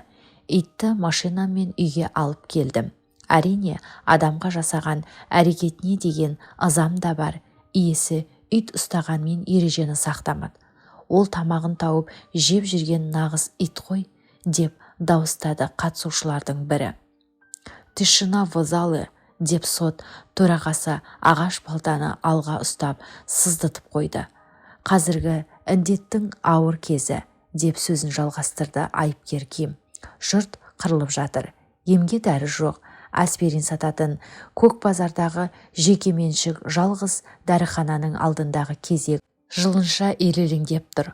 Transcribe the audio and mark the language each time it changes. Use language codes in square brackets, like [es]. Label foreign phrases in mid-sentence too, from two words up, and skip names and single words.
[kk] Итті машинамен үйге алып келдім. Әрине, адамға жасаған әрекетіне деген ызам да бар. Иесі ит ұстағанмен ережені сақтамады. Ол тамағын тауып жеп жүрген нағыз ит қой, деп дауыстады қатысушылардың бірі. [ru] Тишина в зале, [kk] деп сот төрағасы ағаш балтаны алға ұстап сыздытып қойды. Қазіргі індеттің ауыр кезі, деп сөзін жалғастырды айыпкер Ким. Жұрт қырылып жатыр. Емге дәрі жоқ. Аспирин сататын көк базардағы жекеменшік жалғыз дәріхананың алдындағы кезек жылынша ирелеңдеп тұр.